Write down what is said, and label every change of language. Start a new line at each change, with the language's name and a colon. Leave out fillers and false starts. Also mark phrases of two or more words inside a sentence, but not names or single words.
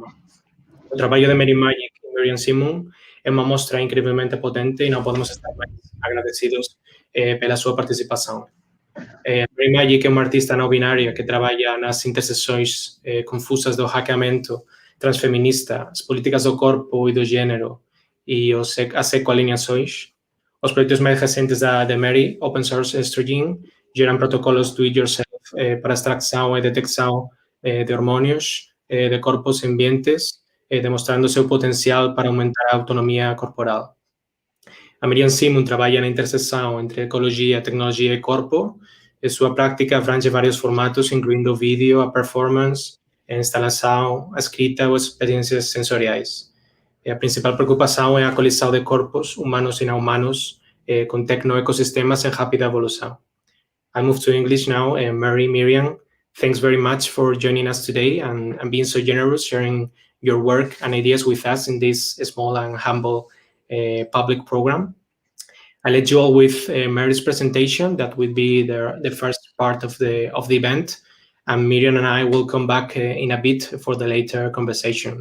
Galician: O traballo de Mary Maggic e Miriam Simun é unha mostra increíblemente potente e non podemos estar máis agradecidos pela súa participación. Mary Maggic é unha artista non binaria que traballa nas intersecções confusas do hackeamento transfeminista, as políticas do corpo e do género e as eco-alienations. Os proxectos máis recentes de Mary, Open Source Estrogen, geran protocolos do-it-yourself para extracción e detección de hormônios de corpos e ambientes, demostrando o seu potencial para aumentar a autonomía corporal. A Miriam Simun traballa na intersección entre ecologia, tecnologia e corpo, e súa práctica abrange varios formatos, incluindo vídeo, a performance,
Portuguese: a instalação, a escrita ou experiências sensoriais. A principal preocupação é a colisão de corpos humanos e não humanos com tecnoecossistemas em rápida evolução.
English: I move to English now. Miriam, thanks very much for joining us today and being so generous, sharing your work and ideas with us in this small and humble public program. I'll let you all with Mary's presentation. That will be the first part of the event, and Miriam and I will come back in a bit for the later conversation.